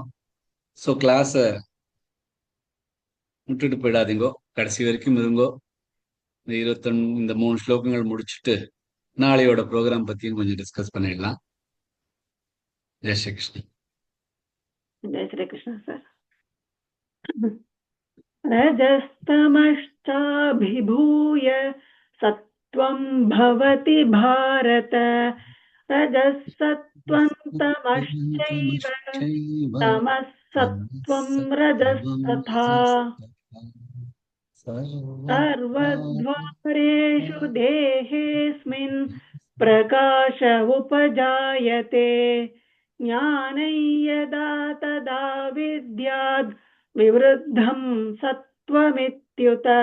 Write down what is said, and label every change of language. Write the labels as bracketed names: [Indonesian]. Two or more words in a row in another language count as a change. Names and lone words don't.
[Tamil] ஸோ கிளாஸை விட்டுட்டு போயிடாதீங்கோ, கடைசி வரைக்கும் இருங்கோ. இந்த 21 இந்த 3 ஸ்லோகங்கள் முடிச்சுட்டு நாளையோட ப்ரோக்ராம் பத்தியும் கொஞ்சம் டிஸ்கஸ் பண்ணிடலாம். ஜெய் ஸ்ரீ கிருஷ்ணன். ஜெய் ஸ்ரீ கிருஷ்ணா சார். [Sanskrit] रजस्तमश्चाभिभूय सत्त्वं भवति भारत रजसत्त्वं तमश्चैव तमः सत्त्वं रजस्तथा सर्वद्वारेषु देहेऽस्मिन् प्रकाश उपजायते ज्ञानं यदा तदा विद्याद् विवृद्धं सत्त्वमित्युत